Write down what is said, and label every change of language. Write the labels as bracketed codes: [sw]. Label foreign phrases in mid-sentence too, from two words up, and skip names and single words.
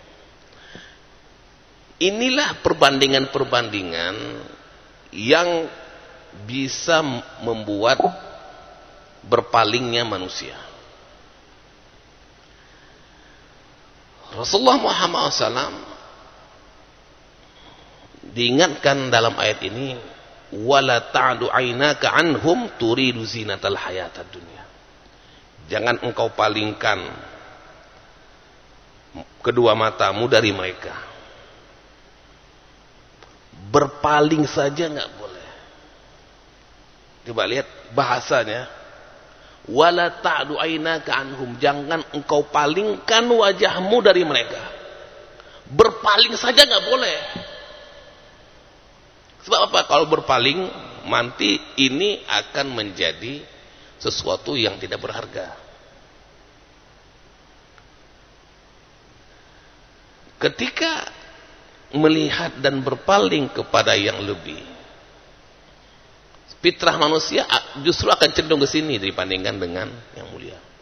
[id] Inilah perbandingan-perbandingan yang bisa membuat berpalingnya manusia. Rasulullah Muhammad SAW diingatkan dalam ayat ini, [ar] ولا تعد عيناك عنهم تريد زينة الحياة الدنيا. [id] Jangan engkau palingkan kedua matamu dari mereka. Berpaling saja nggak boleh. Coba lihat bahasanya, [ar] ولا تعد عيناك عنهم. [id] Jangan engkau palingkan wajahmu dari mereka. Berpaling saja nggak boleh. Sebab apa? Kalau berpaling, nanti ini akan menjadi sesuatu yang tidak berharga. Ketika melihat dan berpaling kepada yang lebih, fitrah manusia justru akan cenderung ke sini dibandingkan dengan yang mulia.